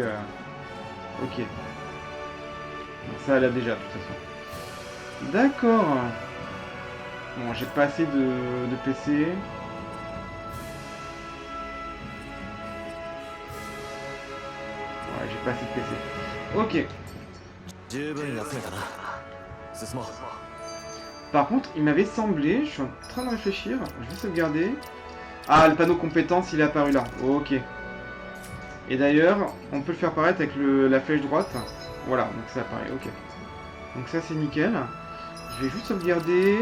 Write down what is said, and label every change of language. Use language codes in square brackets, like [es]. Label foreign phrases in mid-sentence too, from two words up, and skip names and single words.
[fr] Ok. Donc ça elle a déjà de toute façon. D'accord. Bon, j'ai pas assez de PC. Ouais, j'ai pas assez de PC. Ok. [ja] 十分休めたな。進もう。 [fr] Par contre, il m'avait semblé, je suis en train de réfléchir, je vais sauvegarder. Ah, le panneau compétences, il est apparu là. Ok. Et d'ailleurs, on peut le faire apparaître avec la flèche droite. Voilà, donc ça apparaît, ok. Donc ça, c'est nickel. Je vais juste sauvegarder.